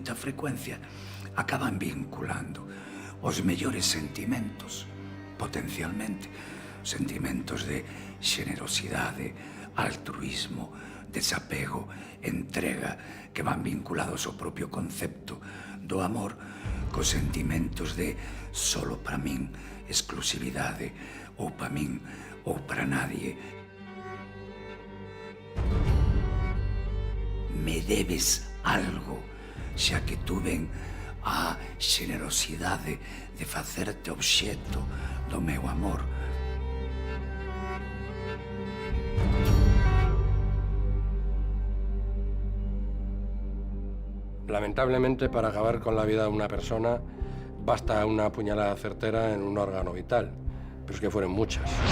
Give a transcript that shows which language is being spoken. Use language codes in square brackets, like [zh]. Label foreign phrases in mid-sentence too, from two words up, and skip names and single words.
[gl] moita frecuencia acaban vinculando os mellores sentimentos, potencialmente, sentimentos de xenerosidade, altruismo, desapego, entrega, que van vinculados ao propio concepto do amor, cos sentimentos de solo para min, exclusividade, ou para min, ou para nadie. Me debes algo, xa que tuven a xenerosidade de facerte obxeto do meu amor. [es] Lamentablemente, para acabar con la vida de una persona, basta una puñalada certera en un órgano vital, pero es que fueron muchas.